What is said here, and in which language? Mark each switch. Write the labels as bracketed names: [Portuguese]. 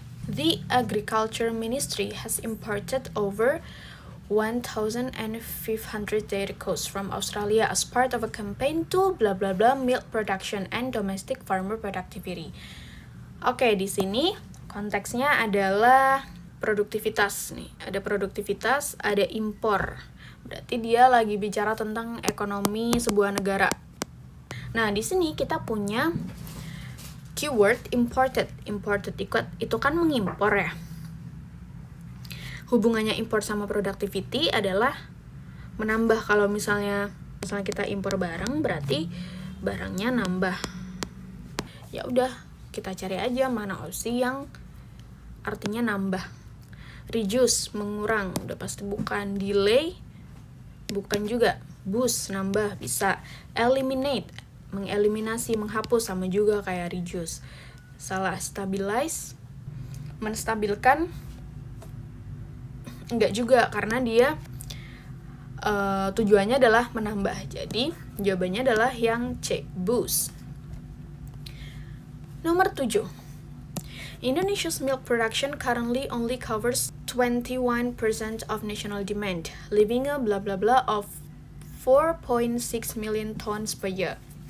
[English] The Agriculture Ministry has imported over 1,500 dairy cows from Australia as part of a campaign to blah blah blah milk production and domestic farmer productivity. [Indonesian] Oke, di sini konteksnya adalah produktivitas nih. Ada produktivitas, ada impor. Berarti dia lagi bicara tentang ekonomi sebuah negara. Nah, di sini kita punya keyword imported. Imported itu kan mengimpor ya. Hubungannya impor sama productivity adalah menambah. Kalau misalnya kita impor barang, berarti barangnya nambah. Ya udah, kita cari aja mana opsi yang artinya nambah. Reduce, mengurang, udah pasti bukan. Delay, bukan juga. Boost, nambah, bisa. Eliminate, mengeliminasi, menghapus, sama juga kayak reduce. Salah. Stabilize, menstabilkan, enggak juga karena dia tujuannya adalah menambah. Jadi jawabannya adalah yang C, boost. Nomor 7. [English] Indonesia's milk production currently only covers 21% of national demand, leaving a blah blah blah of 4.6 million tons per year.